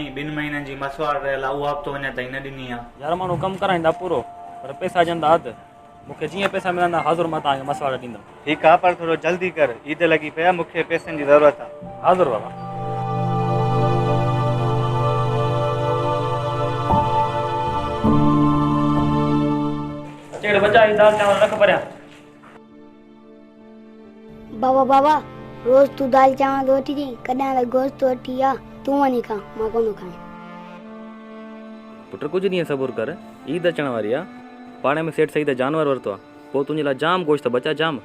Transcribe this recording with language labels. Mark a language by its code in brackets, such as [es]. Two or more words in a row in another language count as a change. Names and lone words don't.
[sd] 2 महीननि जी मसवाड़ रहियल आहे, उहा हफ़्तो अञा ताईं न ॾिनी आहे। यार माण्हू कमु कराईंदा पूरो, पर पैसा ॾींदा अधु। मूंखे जीअं पैसा मिलंदा हाज़ुर मां तव्हांखे मसवाड़ ॾींदुमि। ठीकु आहे, पर थोरो जल्दी कर, ईद लॻी पई आहे, मूंखे पैसनि जी ज़रूरत आहे। हाज़ुर बाबा। चेड़ बचा दाल चावल रख परियां। बाबा बाबा, रोज तू दाल चावल रोटी दी, कॾहिं त गोश्त रोटी आ। तू वञी खा, मां कोन खाई। पुट कुझु ॾींहं सबुर कर, ईद अचण वारी आहे। पाणे में सेठ सही त जानवर वरितो आहे, पोइ तुंहिंजे लाइ जाम गोश्त बचा, जाम।